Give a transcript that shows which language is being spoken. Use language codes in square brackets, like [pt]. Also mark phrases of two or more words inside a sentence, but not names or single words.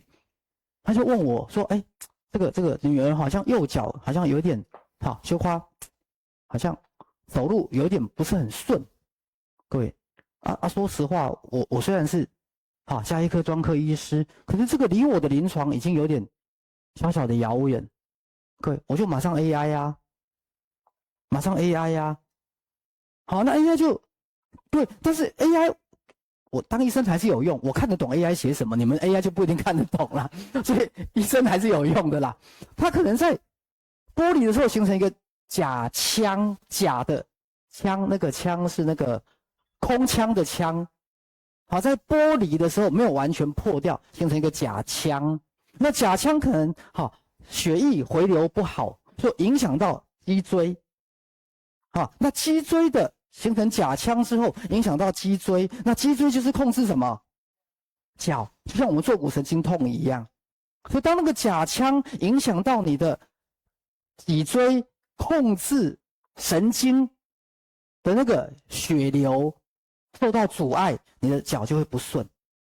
[zh] 他就問我說：“這個女兒好像右腳好像有點羞花，好像走路有點不是很順。” 各位說實話，我雖然是家醫科專科醫師，可是這個離我的臨床已經有點小小的遙遠。各位，我就馬上 AI 呀，馬上 AI 呀。好，那 AI 就對，但是 AI 我當醫生還是有用，我看得懂 AI 寫什麼，你們 AI 就不一定看得懂啦。所以醫生還是有用的啦。它可能在剝離的時候形成一個假腔，假的腔，那個腔是那個空腔的腔。好，在剝離的時候沒有完全破掉，形成一個假腔。那假腔可能血液回流不好，就影響到脊椎。那脊椎的形成假腔之後，影響到脊椎，那脊椎就是控制什麼？腳，就像我們坐骨神經痛一樣。所以當那個假腔影響到你的脊椎，控制神經的那個血流受到阻礙，你的腳就會不順。